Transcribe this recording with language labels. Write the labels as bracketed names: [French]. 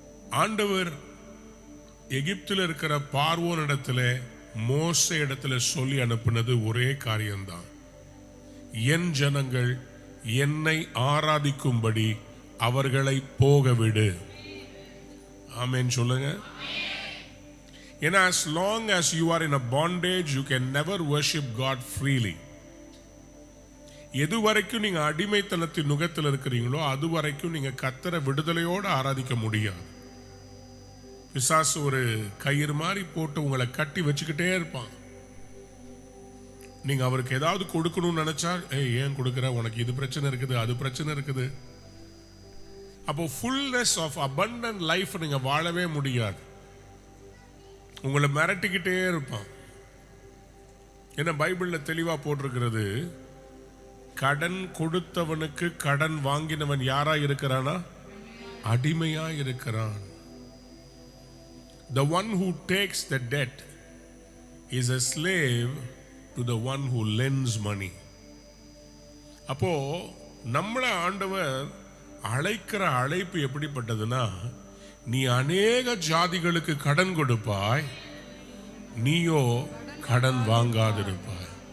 [Tamil] ஆண்டவர் எகிப்தில் இருக்கிற பார்வோன் இடத்துல மோசே இடத்துல சொல்லி அனுப்பினது ஒரே காரியம்தான். என் ஜனங்கள் என்னை ஆராதிக்கும்படி அவர்களை போக விடு. ஆமென் சொல்லுங்க. ஏன்னா [English] as long as you are in a bondage you can never worship God freely. [Tamil] எது வரைக்கும் நீங்க அடிமைத்தனத்தின் நுகத்தில் இருக்கிறீங்களோ அது வரைக்கும் நீங்க கர்த்தரை விடுதலையோடு ஆராதிக்க முடியாது. பிசாசு ஒரு கயிறு மாதிரி போட்டு உங்களை கட்டி வச்சுக்கிட்டே இருப்பான். நீங்க அவருக்கு ஏதாவது கொடுக்கணும்னு நினைச்சா, ஏன் கொடுக்கிற, உனக்கு இது பிரச்சனை இருக்குது, அது பிரச்சனை இருக்குது. அப்போ [English] fullness of abundant life [Tamil] நீங்க வாழவே முடியாது. உங்களை மிரட்டிக்கிட்டே இருப்பான். ஏன்னா பைபிள்ல தெளிவா போட்டிருக்கிறது, கடன் கொடுத்தவனுக்கு கடன் வாங்கினவன் யாரா இருக்கிறானா? அடிமையா இருக்கிறான். [English] The one who takes the debt is a slave to the one who lends money. [Tamil] அப்போ நம்மள ஆண்டவர் அழைக்கிற அழைப்பு எப்படிப்பட்டதுன்னா, நீ அநேக ஜாதிகளுக்கு கடன் கொடுப்பாய், நீயோ கடன் வாங்காதிருப்பாய்.